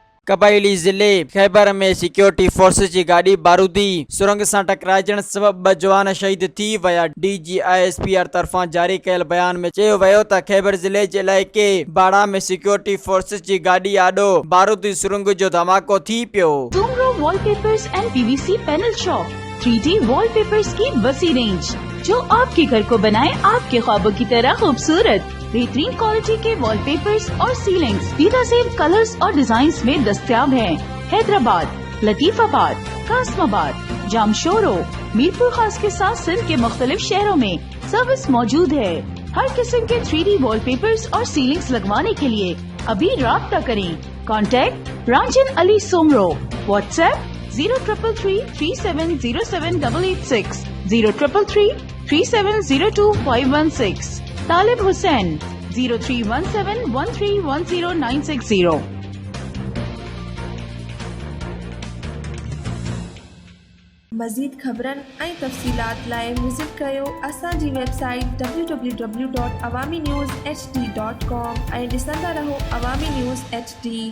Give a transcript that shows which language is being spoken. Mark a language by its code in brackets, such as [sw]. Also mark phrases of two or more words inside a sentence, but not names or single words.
[sd] कबायली ज़िले खैबर में [en] security force [sd] जी गाड़ी बारूदी सुरंग सां टकराइजण सबब 2 जवान शहीद थी विया। DGISPR तरफां जारी कयल बयान में चयो वियो त खैबर ज़िले जे इलाइक़े बाड़ा में [en] security force [sd] जी गाड़ी आॾो बारूदी सुरंग जो धमाको थी पियो। [ur] سومرو والپیپرز اینڈ PVC پینل شاپ 3D والپیپرز کی وسیع رینج جو آپ کے گھر کو بنائے آپ کے خوابوں کی طرح خوبصورت. بہترین کوالٹی کے والپیپرز اور سیلنگز بہترین کلرز اور ڈیزائنز میں دستیاب ہیں. حیدرآباد، لطیف آباد، قاسم آباد، جامشورو، میرپور خاص کے ساتھ سندھ کے مختلف شہروں میں سروس موجود ہے. ہر قسم کے 3D والپیپرز اور سیلنگز لگوانے کے لیے ابھی رابطہ کریں. कॉन्टैक्ट रांझन अली सोमरो। व्हाट्सएप 0333370786 03333702 तालिब हुसैन 0317131096 [sd] मज़ीद ख़बरन ऐं तफ़सीलात लाइ विज़िट कयो असांजी वेबसाइट www.awamiNewsHD.com ऐं ॾिसंदा रहो अवामी न्यूज़ HD।